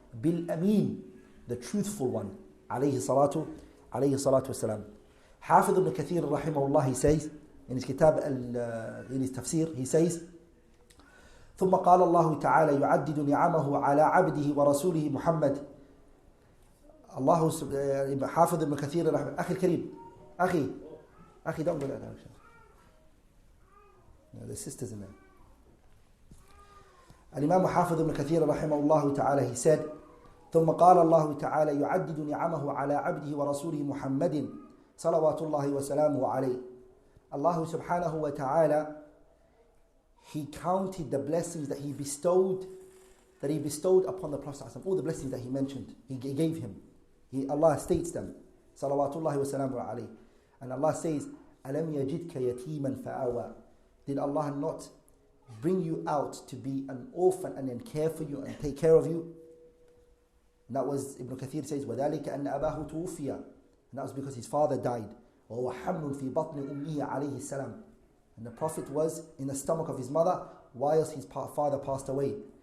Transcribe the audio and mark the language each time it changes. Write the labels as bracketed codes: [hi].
[en] Bil Amin, the truthful one, alayhi salatu wasalam. Hafidh ibn Kathir rahimahullah, he says, in his kitab, in his tafsir, he says, [ar] ثم قال الله تعالى يعدد نعمه على عبده ورسوله محمد. الله حافظ ابن كثير أخي الكريم, أخي [en] don't go that direction. No, the sisters in there. [ar] الإمام حافظ ابن كثير رحمه الله تعالى, [en] he said, [ar] ثم قال الله تعالى يعدد نعمه على عبده ورسوله محمد صلوات الله وسلامه عليه. [en] Allah subhanahu wa ta'ala, he counted the blessings that he bestowed upon the Prophet, all the blessings that he mentioned, he gave him. Allah states them, salawatullahi wa salamu alayhi. And Allah says, [ar] أَلَمْ يَجِدْكَ يَتِيمًا فَآوَى. [en] Did Allah not bring you out to be an orphan and then care for you and take care of you? And that was, Ibn Kathir says, [ar] وَذَلِكَ أَنَّ أَبَاهُ تُوفِيَ. [en] And that was because his father died. [ar] وَهُوَ حَمْلٌ فِي بَطْنِ أُمِّهِ عَلَيْهِ السَّلَامِ. [en] And the Prophet was in the stomach of his mother whilst his father passed away.